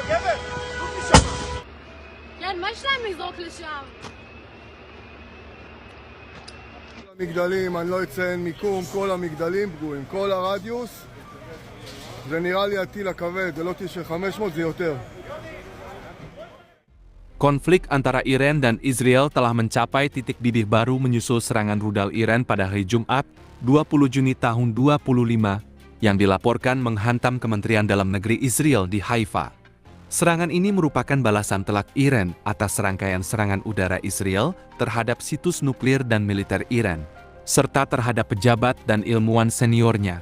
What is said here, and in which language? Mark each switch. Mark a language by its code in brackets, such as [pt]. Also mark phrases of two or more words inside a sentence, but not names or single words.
[he] כן, מה יש להם לזרוק לשם? המגדלים, אני לא אציין מיקום, כל המגדלים פגועים, כל הרדיוס. זה נראה לי הטיל הכבד, זה לא טיל של 500, זה יותר. [id] Konflik antara Iran dan Israel telah mencapai titik didih baru menyusul serangan rudal Iran pada hari Jumat, 20 Juni tahun 2025, yang dilaporkan menghantam Kementerian Dalam Negeri Israel di Haifa. Serangan ini merupakan balasan telak Iran atas serangkaian serangan udara Israel terhadap situs nuklir dan militer Iran, serta terhadap pejabat dan ilmuwan seniornya.